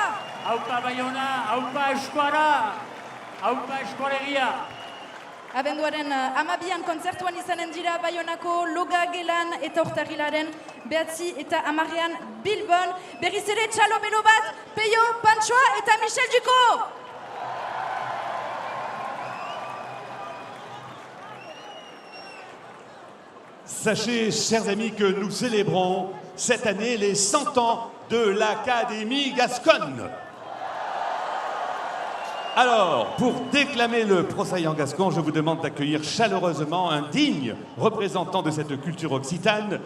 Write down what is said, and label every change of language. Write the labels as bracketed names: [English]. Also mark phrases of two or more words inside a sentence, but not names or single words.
[Basque] Aupa Baiona, aupa Eskuara, aupa Eskolegia. Abenduaren 12an kontzertuan izanen dira Baionako Loga Gelan eta Urtarrilaren 9 eta 10ean Bilbon. Berriz ere txalo belo bat, Peio, Pantsoa eta Michel Duko. [French] Sachez, chers amis, que nous célébrons cette année les 100 ans de l'Académie gasconne. Alors, pour déclamer le Prosaillant gascon, je vous demande d'accueillir chaleureusement un digne représentant de cette culture occitane.